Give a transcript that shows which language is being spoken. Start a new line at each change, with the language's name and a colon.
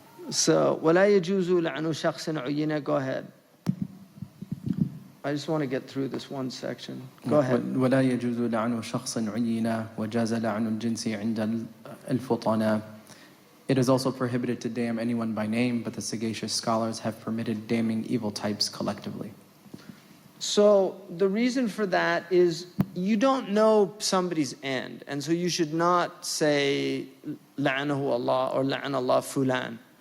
English: So
Arabic: وَلَا يَجُوزُ لَعْنُ شَخْصٍ عُيِّنَ.
English: Go ahead. I just want to get through this one section. Go ahead.
Arabic: ولا يجوز لعن شخص عينا وجاز لعن الجنس عند الفطناء.
English: It is also prohibited to damn anyone by name, but the sagacious scholars have permitted damning evil types collectively. So the reason for that is you don't know somebody's end, and so you should not say
Arabic: لعنه
English: Allah or
Arabic: لعن
English: Allah fulan.